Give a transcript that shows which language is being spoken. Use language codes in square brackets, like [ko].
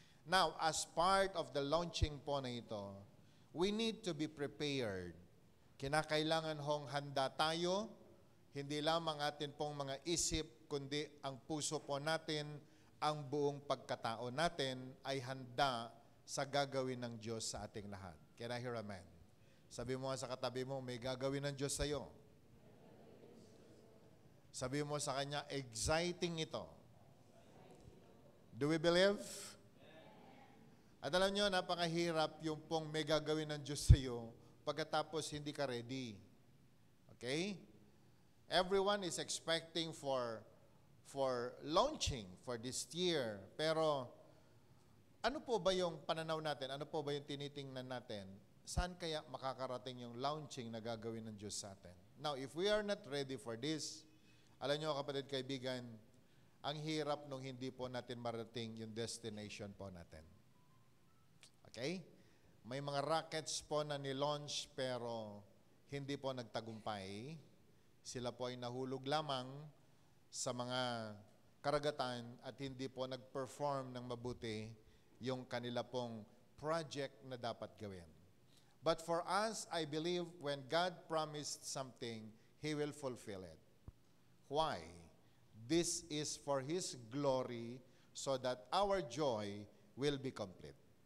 [en] Now, as part of the launching [tl] po na ito, [en] we need to be prepared. [tl] Kinakailangan hong handa tayo, hindi lamang atin pong mga isip, kundi ang puso po natin, ang buong pagkatao natin ay handa sa gagawin ng Diyos sa ating lahat. [en] Can I hear amen? [tl] Sabi mo sa katabi mo, may gagawin ng Diyos sa iyo. Sabi mo sa Kanya, exciting ito. [en] Do we believe? [tl] At alam nyo, napakahirap yung pong may gagawin ng Diyos sa iyo pagkatapos hindi ka ready. Okay? [en] Everyone is expecting for launching for this year. [tl] Pero ano po ba yung pananaw natin? Ano po ba yung tinitingnan natin? Saan kaya makakarating yung launching na gagawin ng Diyos sa atin? [en] Now, if we are not ready for this, [tl] alam nyo kapatid kaibigan, ang hirap nung hindi po natin marating yung destination po natin. Okay? May mga rockets po na nilaunch pero hindi po nagtagumpay. Sila po ay nahulog lamang sa mga karagatan at hindi po nag-perform ng mabuti yung kanila pong project na dapat gawin. [en] But for us, I believe when God promised something, He will fulfill it. Why? This is for His glory so that our joy will be complete.